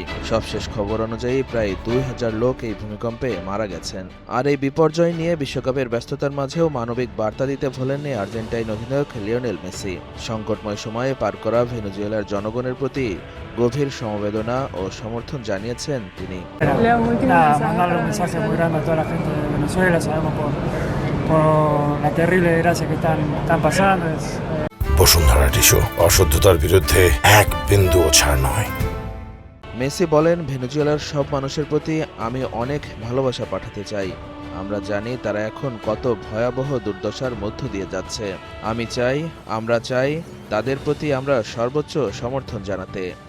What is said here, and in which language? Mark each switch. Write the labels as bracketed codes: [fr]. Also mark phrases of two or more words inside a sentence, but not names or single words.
[bn] সবশেষ খবর অনুযায়ী প্রায় ২,০০০ লোক এই ভূমিকম্পে মারা গেছেন। আর এই বিপর্যয় নিয়ে বিশ্বকাপের ব্যস্ততার মাঝেও মানবিক বার্তা দিতে ভোলেননি আর্জেন্টাইন অধিনায়ক লিওনেল মেসি। সংকটময় সময়ে পার করা ভেনেজুয়েলার জনগণের প্রতি গভীর সমবেদনা ও সমর্থন জানিয়েছেন তিনি। [es] Mandarle un mensaje muy grande a toda la gente de Venezuela, sabemos por la terrible desgracia que están pasando. [bn] বসুন্ধরা টিস্যু, অশুদ্ধতার বিরুদ্ধে এক বিন্দুও ছাড় নয়। মেসি বলেন, ভেনেজুয়েলার সব মানুষের প্রতি আমি অনেক ভালোবাসা পাঠাতে চাই। আমরা জানি তারা এখন কত ভয়াবহ দুর্দশার মধ্য দিয়ে যাচ্ছে। আমরা চাই তাদের প্রতি আমরা সর্বোচ্চ সমর্থন জানাতে।